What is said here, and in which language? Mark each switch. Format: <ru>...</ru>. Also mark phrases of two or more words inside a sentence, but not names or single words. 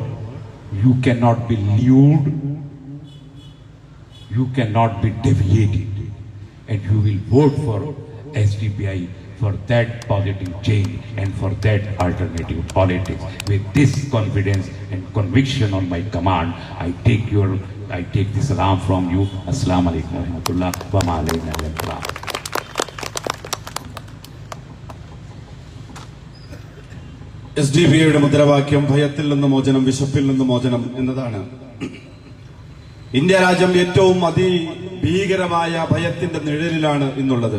<en>You cannot be lured. You cannot be deviated. and you will vote for SDPI for that positive change and for that alternative politics. With this confidence and conviction on my command, I take this salam from you.</en> <ar>السلام عليكم ورحمة الله وما علينا إلا البلاغ.</ar> <ml>SDPIയുടെ മുദ്രാവാക്യം ഭയത്തിൽ നിന്ന് മോചനം, വിശപ്പിൽ നിന്ന് മോചനം എന്നതാണ്. ഇന്ത്യ രാജ്യം ഏറ്റവും അതിഭീകരമായ ഭയത്തിന്റെ നിഴലിലാണ് ഇന്നുള്ളത്.</ml>